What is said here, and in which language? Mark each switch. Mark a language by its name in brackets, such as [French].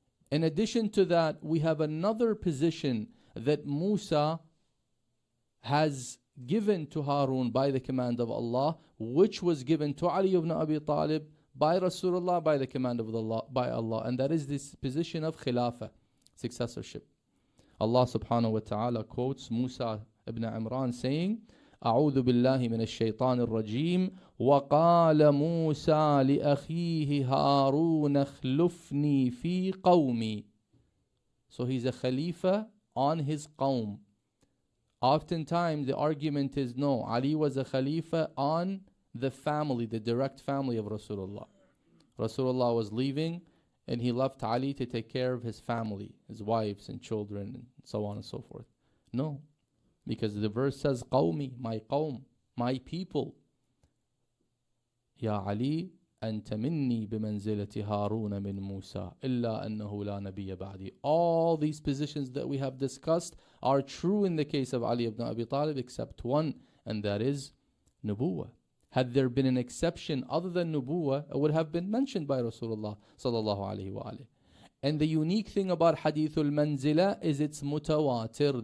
[English] In addition to that, we have another position that Musa has given to Harun by the command of Allah, which was given to Ali ibn Abi Talib by Rasulullah by the command of Allah, and that is this position of khilafah, successorship. Allah subhanahu wa ta'ala quotes Musa ibn Imran saying, [Arabic] أعوذ بالله من الشيطان الرجيم وقال موسى لأخيه هارون اخلفني في قومي. [English] So he's a khalifa on his qawm. Oftentimes the argument is no, Ali was a khalifa on the family, the direct family of Rasulullah. Rasulullah was leaving and he left Ali to take care of his family, his wives and children and so on and so forth. No, because the verse says qawmi, my qawm, my people. [Arabic] Ya Ali أنت مني بمنزلة هارون من موسى إلا أنه لا نبي بعدي. [English] All these positions that we have discussed are true in the case of Ali ibn Abi Talib except one, and that is nubuwah. Had there been an exception other than nubuwah, it would have been mentioned by Rasulullah sallallahu alaihi wasallam. And the unique thing about hadithul manzila is it's mutawatir.